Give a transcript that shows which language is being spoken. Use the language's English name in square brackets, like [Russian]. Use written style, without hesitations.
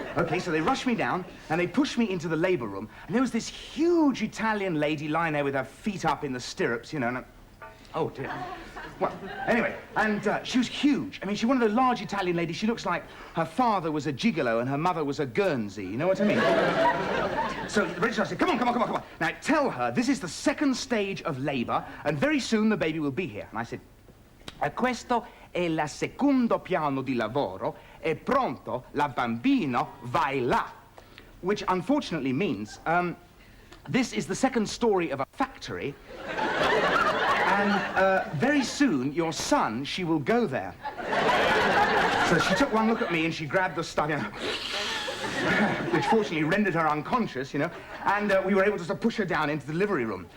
[English] Okay, so they rushed me down, and they pushed me into the labour room, and there was this huge Italian lady lying there with her feet up in the stirrups, you know, and oh, dear. Well, anyway, and she was huge. I mean, she's one of the large Italian ladies. She looks like her father was a gigolo and her mother was a Guernsey. You know what I mean? So the registrar said, come on. Now, tell her this is the second stage of labour, and very soon the baby will be here. [Italian] And I said, questo è il secondo piano di lavoro, e pronto la bambino vai là. [English] Which unfortunately means, this is the second story of a factory, and very soon, your son, she will go there. So she took one look at me and she grabbed the stuff, you know, which fortunately rendered her unconscious, you know, and we were able to push her down into the delivery room.